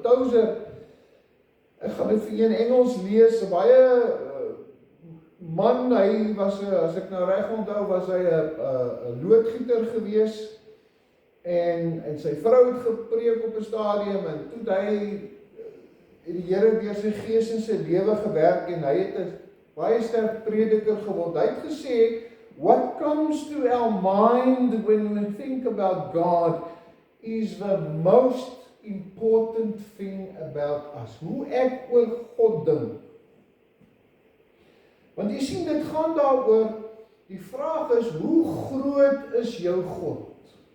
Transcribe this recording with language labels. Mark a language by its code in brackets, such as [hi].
[af] Tozer, ek gaan dit vir u in Engels lees, 'n baie man, hy was, as ek nou reg onthou, was hy 'n loodgieter gewees, en sy vrou het gepreek op 'n stadium, en toe hy die Here deur sy gees in sy lewe gewerk, en hy het 'n baie sterk prediker geword. Hy het gesê, [en] what comes to our mind when we think about God is the most important thing about us. [af] Hoe ek oor God dink. Want jy sien, dit gaan daaroor, die vraag is, hoe groot is jou God?